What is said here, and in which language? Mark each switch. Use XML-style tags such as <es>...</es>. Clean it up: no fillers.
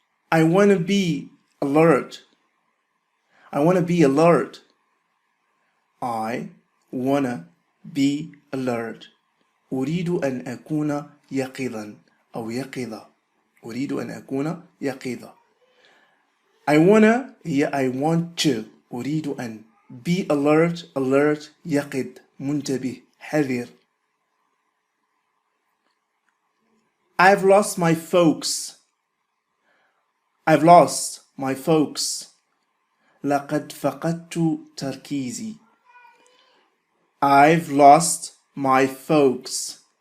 <en>I want to be alert. I want to be alert. I want to be alert.</en> <ar>أريد أن أكون يقظا أو يقظة. أريد أن أكون يقظة.</ar> <en>I wanna هي I want to.</en> <ar>أريد أن</ar> <en>be alert.</en> <ar>Alert يقظ منتبه حذر.</ar> <en>I've lost my focus. I've lost my focus.</en> <ar>لقد فقدت تركيزي.</ar> <en>I've lost my focus.</en>